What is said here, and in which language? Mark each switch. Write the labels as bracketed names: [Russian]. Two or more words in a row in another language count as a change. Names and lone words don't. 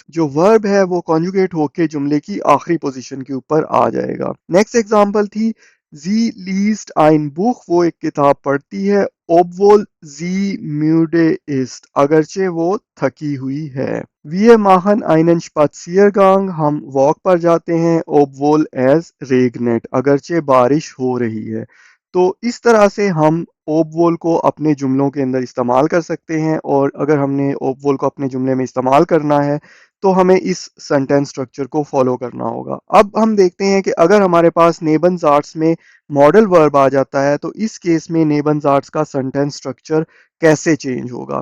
[Urdu] جو ورب ہے وہ کنجوگیٹ ہو کے جملے کی آخری پوزیشن کے اوپر آ جائے گا. [English] next example [Urdu] थी, [German] Sie liest ein Buch, [Urdu] وہ ایک کتاب پڑھتی ہے. [German] obwohl sie müde ist, [Urdu] اگرچہ وہ تھکی ہوئی ہے. [German] Wir machen einen Spaziergang, [Urdu] ہم واک پر جاتے ہیں. [German] obwohl es regnet, [Urdu] اگرچہ بارش ہو رہی ہے. تو اس طرح سے ہم obwohl کو اپنے جملوں کے اندر استعمال کر سکتے ہیں، اور اگر ہم نے obwohl کو اپنے جملے میں استعمال کرنا ہے تو ہمیں اس [English] sentence structure [Urdu] کو فالو کرنا ہوگا. اب ہم دیکھتے ہیں کہ اگر ہمارے پاس نیبنزارڈز میں [English] modal verb [Urdu] آ جاتا ہے تو اس کیس میں نیبنزارڈز کا [English] sentence structure [Urdu] کیسے چینج ہوگا.